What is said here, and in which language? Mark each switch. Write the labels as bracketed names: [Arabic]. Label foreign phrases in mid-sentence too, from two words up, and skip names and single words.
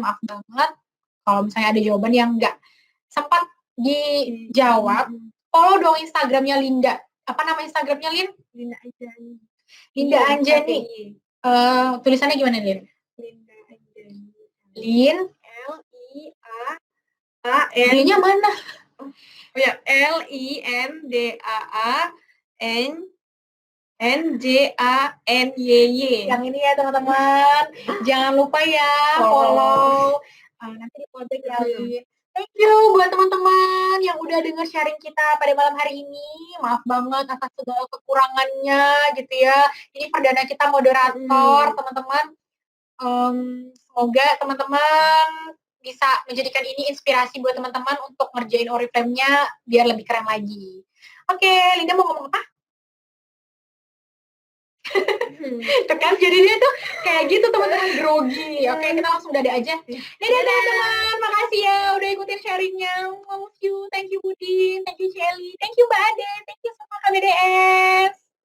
[Indonesian] Maaf banget kalau misalnya ada jawaban yang nggak sempat dijawab. Follow dong Instagramnya Linda. Apa nama Instagramnya Lin? Linda Anjani. Linda Anjani. Tulisannya gimana Lin? Linda Anjani. Lin L-I-A-A-N. D-nya mana? Oh ya, L-I-N-D-A-A-N NJANYY. Yang ini ya teman-teman. Jangan lupa ya follow. Nanti di follow ya, Lin. [English] Thank you [Indonesian] buat teman-teman yang udah denger sharing kita pada malam hari ini. Maaf banget atas segala kekurangannya gitu ya. Ini perdana kita moderator, teman-teman. Semoga teman-teman bisa menjadikan ini inspirasi buat teman-teman untuk ngerjain Oriflame-nya biar lebih keren lagi. Oke, Linda mau ngomong apa? Tuh kan, jadi dia tuh kayak gitu teman-teman, grogi. Oke, kita langsung dada aja. Dadah teman-teman, makasih ya udah ikutin sharingnya. [English] Thank you [Indonesian] Budin, [English] thank you [Indonesian] Shelly, [English] thank you [Indonesian] Mbak Ade, [English] thank you [Indonesian] semua KBDS.